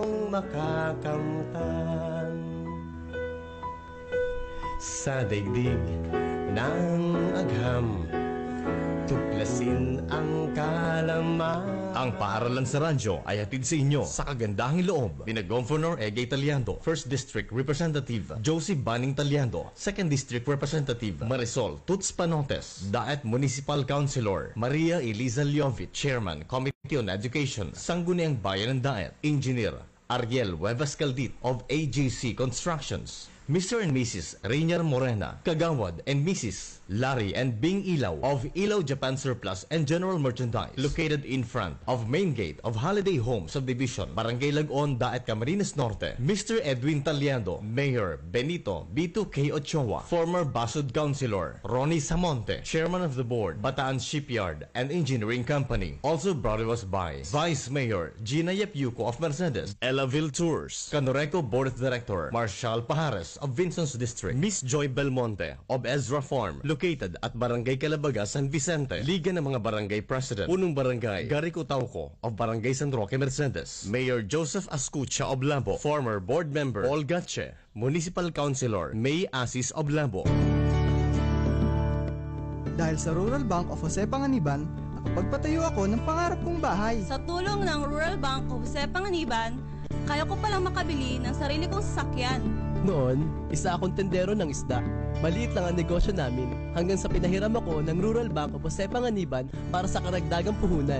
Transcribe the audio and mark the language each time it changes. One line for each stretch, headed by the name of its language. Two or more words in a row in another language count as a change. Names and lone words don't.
Filipino: Makakamtan sa daigdig ng agham, tuklasin ang kalaman. Ang Paaralan sa Radyo ay hatid sa inyo sa kagandahang loob ni Governor Egay Taliando, 1st District Representative Josie Banning Taliando, 2nd District Representative Marisol Tuts Panotes, Daet Municipal Councilor Maria Eliza Liovic,
English: Chairman Committee on Education,
Filipino: Sangguniang Bayan ng Daet, Engineer Ariel Huevas Caldit of AGC Constructions,
English: Mr. and Mrs. Rainier Morena, Kagawad, and Mrs. Larry and Bing Ilaw of Ilaw Japan Surplus and General Merchandise, located in front of main gate of Holiday Home Subdivision, Barangay Lagon, Daet, Camarines Norte. Mr. Edwin Taliado, Mayor Benito B2K Ochoa, former Basud Councilor Ronnie Samonte, Chairman of the Board, Bataan Shipyard and Engineering Company. Also brought to us by Vice Mayor Gina Yepiuco of Mercedes, Elaville Tours, Canoreco Board of Director Marshal Pajares of Vincent's District, Miss Joy Belmonte of Ezra Farm, located at Barangay Calabaga, San Vicente, Liga ng mga Barangay President, Punong Barangay Gary Cutauco of Barangay San Roque, Mercedes, Mayor Joseph Ascucha of Labo, former board member Paul Gatche, Municipal Councilor May Asis of Labo.
Filipino: Dahil sa Rural Bank of Jose Panganiban, nakapagpatayo ako ng pangarap kong bahay. Sa tulong ng Rural Bank of Jose Panganiban, kaya ko palang makabili ng sarili kong sasakyan. Noon, isa akong tendero ng isda. Maliit lang ang negosyo namin hanggang sa pinahiram ako ng Rural Bank of Jose Panganiban para sa karagdagang puhunan.